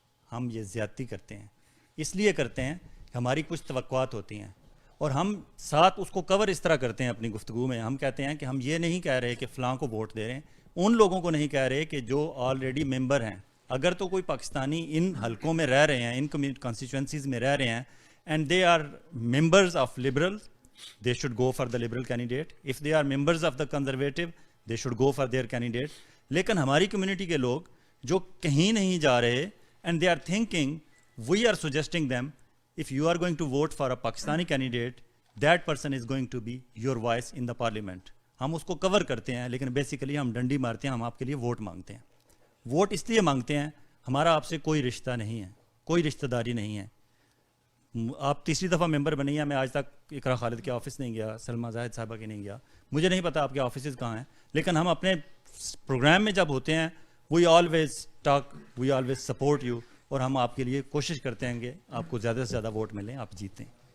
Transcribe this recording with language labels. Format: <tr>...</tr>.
<hi>हम ये ज़्यादती करते हैं, इसलिए करते हैं हमारी कुछ तवक्कुआत होती हैं और हम साथ उसको कवर इस तरह करते हैं अपनी गुफ्तगू में. हम कहते हैं कि हम ये नहीं कह रहे कि फ़लाँ को वोट दे रहे हैं, उन लोगों को नहीं कह रहे कि जो ऑलरेडी मेंबर हैं. अगर तो कोई पाकिस्तानी इन हलकों में रह रहे हैं, इन कॉन्स्टिट्यूंसीज़ में रह रहे हैं, and दे are members of liberal,</hi> <en>they should go for the liberal candidate. If they are members of the conservative, they should go for their candidate.</en> <hi>लेकिन हमारी कम्युनिटी के लोग जो कहीं नहीं जा रहे,</hi> <en>and they are thinking, we are suggesting them, if you are going to vote for a Pakistani candidate, that person is going to be your voice in the parliament.</en> <hi>हम उसको कवर करते हैं, लेकिन बेसिकली हम डंडी मारते हैं. हम आपके लिए वोट मांगते हैं. वोट इसलिए मांगते हैं, हमारा आपसे कोई रिश्ता नहीं है, कोई रिश्तेदारी नहीं है. आप तीसरी दफ़ा मेंबर बनी हैं. मैं आज तक इकरा खालिद के ऑफिस नहीं गया, सलमा जाहिद साहबा के नहीं गया. मुझे नहीं पता आपके ऑफिस कहाँ हैं, लेकिन हम अपने प्रोग्राम में जब होते हैं</hi> <en>we always talk, we always support you,</en> <hi>और हम आपके लिए कोशिश करते हैं कि आपको ज़्यादा से ज़्यादा वोट मिलें, आप जीतें.</hi>